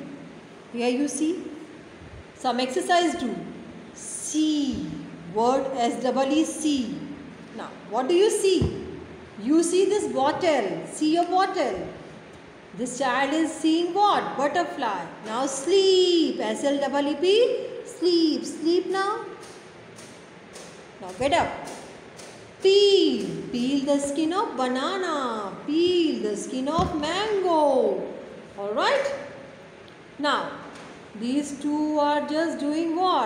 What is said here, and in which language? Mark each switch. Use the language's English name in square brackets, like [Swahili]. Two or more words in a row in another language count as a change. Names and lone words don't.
[English] Here you see some exercise do. See. Word S-E-E, Now, what do you see? You see this bottle. See your bottle. This child is seeing what? Butterfly. Now sleep. S-L-E-E-P. Sleep. Sleep now. Now get up. Peel. Peel the skin of banana. Peel the skin of mango. Alright? Now, these two are just doing what?